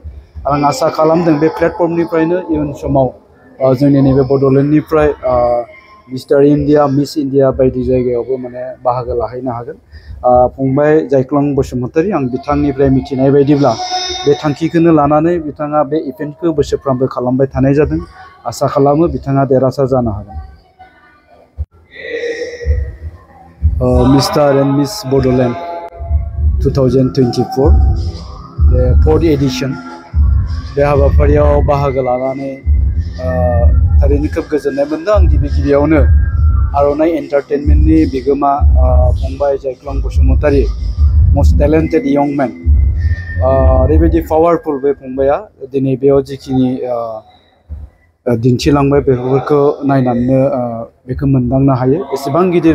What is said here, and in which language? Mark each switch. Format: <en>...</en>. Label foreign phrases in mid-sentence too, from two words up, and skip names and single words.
<brx>आं आसा खालामदों बे प्लेटफर्मनिफ्रायनो इयुन समाव जोंनि नैबे बड'लेण्डनिफ्राय मिस्टार इन्डिया मिस इन्डिया बायदि जायगायावबो माने बाहागो लाहैनो हागोन। फंबाय जायख्लं बसुमतारी आं बिथांनिफ्राय मिथिनाय बायदिब्ला बे थांखिखौनो लानानै बिथाङा बे इभेन्टखौ बोसोरफ्रोमबो खालामबाय थानाय जादों। आसा खालामो बिथाङा देरहासार जानो हागोन। Mr.</brx> <en>and Miss Bodoland 2024 the 4th edition</en> <brx>बे हाबाफारियाव बाहागो लानानै थारैनो खोब गोजोननाय मोनदों। आं गिबियावनो आर'नाइ एन्टारटेनमेन्टनि बिगोमा फंबाय जायख्लं बसुमतारी</brx> <en>most talented young man</en> <brx>ओरैबायदि पावारफुल बे फंबाया दिनै बेयाव जिखिनि दिन्थिलांबाय बेफोरखौ नायनानैनो बेखौ मोनदांनो हायो एसेबां गिदिर</brx>